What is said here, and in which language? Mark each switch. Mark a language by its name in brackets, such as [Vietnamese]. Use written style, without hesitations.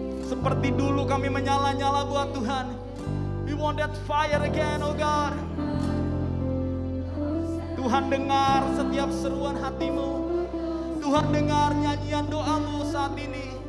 [Indonesian] Seperti dulu kami menyala-nyala buat Tuhan. [English] We want that fire again, oh God. [Indonesian] Tuhan dengar setiap seruan hatimu. Tuhan dengar nyanyian doamu saat ini.